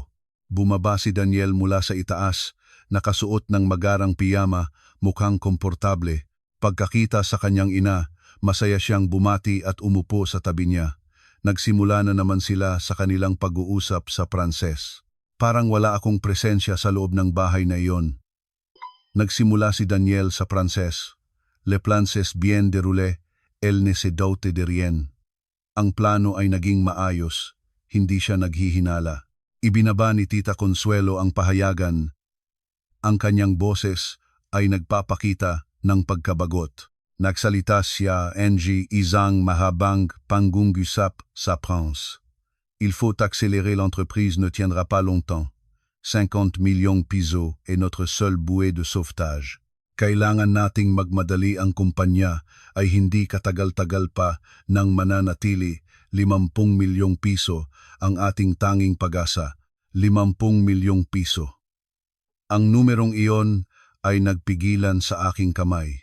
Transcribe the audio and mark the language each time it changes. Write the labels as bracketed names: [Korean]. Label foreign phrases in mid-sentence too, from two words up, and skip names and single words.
[Filipino] Bumaba si Daniel mula sa itaas, nakasuot ng magarang piyama, mukhang komportable. Pagkakita sa kanyang ina, masaya siyang bumati at umupo sa tabi niya. Nagsimula na naman sila sa kanilang pag-uusap sa Pranses. Parang wala akong presensya sa loob ng bahay na iyon. Nagsimula si Daniel sa Pranses. [French] Le plan s'est bien déroulé, elle ne se doute de rien. [Filipino] Ang plano ay naging maayos, hindi siya naghihinala. Ibinaba ni Tita Consuelo ang pahayagan. Ang kanyang boses ay nagpapakita ng pagkabagot. Nagsalita siya ng isang mahabang pangungusap sa France. [French] Il faut accélérer, l'entreprise ne tiendra pas longtemps. 50 millions piso est notre seule bouée de sauvetage. [Filipino] Kailangan nating magmadali, ang kumpanya ay hindi katagal-tagal pa nang mananatili. 50 milyong piso ang ating tanging pag-asa. 50 milyong piso. Ang numerong iyon ay nagpigilan sa aking kamay.